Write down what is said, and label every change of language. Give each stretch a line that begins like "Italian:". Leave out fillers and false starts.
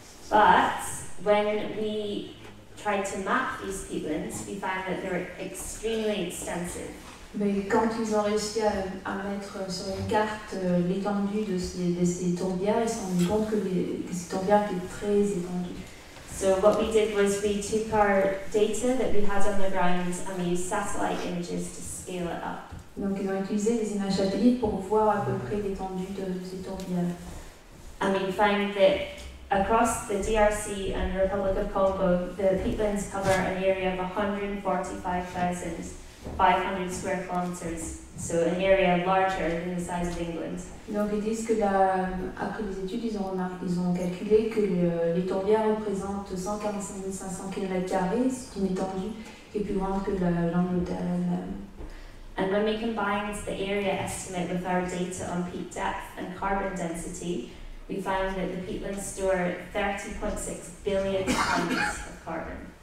English: But when we tried to map these peatlands, we found that they were extremely extensive.
French: Mais quand ils ont réussi à mettre sur une carte l'étendue de ces tourbières, ils se sont rendus compte que ces tourbières étaient très étendues.
English: So what we did was we took our data that we had on the ground and we used satellite images to scale it up.
French: Donc ils ont utilisé des images satellites pour voir à peu près l'étendue de ces tourbières.
English: And we find that across the DRC and Republic of Congo, the peatlands cover an area of 145,500 square kilometers, so an area larger than the size of England.
French: Donc ils disent que après les études, ils ont calculé que les tourbières représentent 145 500 km², c'est une étendue qui est plus grande que l'Angleterre elle-même.
English: And when we combined the area estimate with our data on peat depth and carbon density, we found that the peatlands store 30.6 billion tons of carbon.